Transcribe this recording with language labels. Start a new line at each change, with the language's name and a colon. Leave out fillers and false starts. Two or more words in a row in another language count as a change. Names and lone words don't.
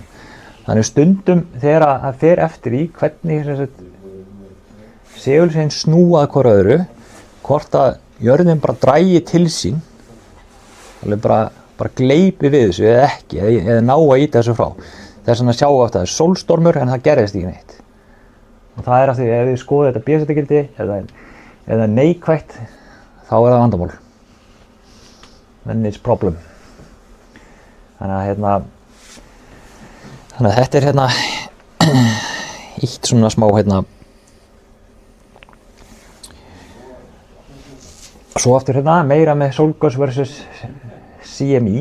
Icelandic: Þannig stundum þegar það fer eftir í hvernig segulsviðin snúað hvort öðru, hvort að jörðin bara drægi til sín, alveg bara gleypi við þessu eða ekki, eða ná að íta þessu frá. Þess vegna sjáum við að það er sólstormur en það gerðist ekki neitt. Og það er af því ef við skoðum þetta B-setagildi eða neikvætt, þá er það vandamál.
English: Then it's problem.
Icelandic: Þannig að þetta er hérna eitt svona smá hérna. Svo aftur hérna meira með sólgoss versus CME.